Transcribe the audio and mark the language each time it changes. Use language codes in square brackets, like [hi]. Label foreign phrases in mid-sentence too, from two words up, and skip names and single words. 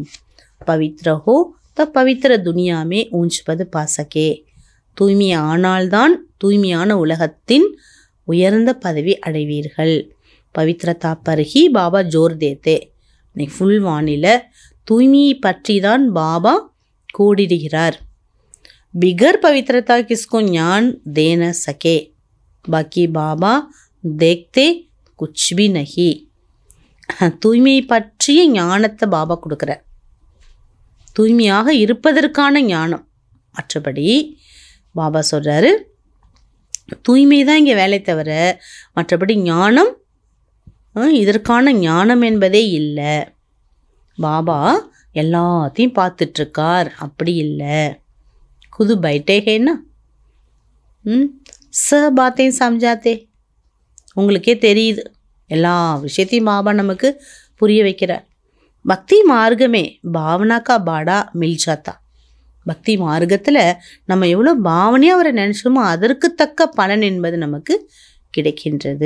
[hi] पवित्र हो तो पवित्र दुनिया में ऊँच पद पा सके. [ta] தூய்மை ஆனால்தான் தூய்மையான உலகத்தின் உயர்ந்த பதவி அடைவீர்கள். [hi] पवित्रता पर ही बाबा ज़ोर देते. [ta] இன்னைக்கு ஃபுல் வானிலை தூய்மையை பற்றி தான் பாபா கூடிடுகிறார். [hi] बिगर पवित्रता किसको ज्ञान दे न सके. बाकी बाबा देखते कुछ भी नहीं. [ta] தூய்மையை பற்றிய ஞானத்தை பாபா கொடுக்குறார். தூய்மையாக இருப்பதற்கான ஞானம். மற்றபடி பாபா சொல்கிறாரு, தூய்மை தான் இங்கே வேலை தவிர மற்றபடி ஞானம், இதற்கான ஞானம் என்பதே இல்லை. பாபா எல்லாத்தையும் பார்த்துட்ருக்கார், அப்படி இல்லை. [hi] खुद बैठे हैं ना, सब बातें समझाते. [ta] உங்களுக்கே தெரியுது, எல்லா விஷயத்தையும் பாபா நமக்கு புரிய வைக்கிறார். [hi] भक्ति मार्ग में भावना का भाड़ा मिल जाता. [ta] பக்தி மார்க்கத்தில் நம்ம எவ்வளோ பாவனையாக அவரை நினச்சோமோ அதற்கு தக்க பலன் என்பது நமக்கு கிடைக்கின்றது.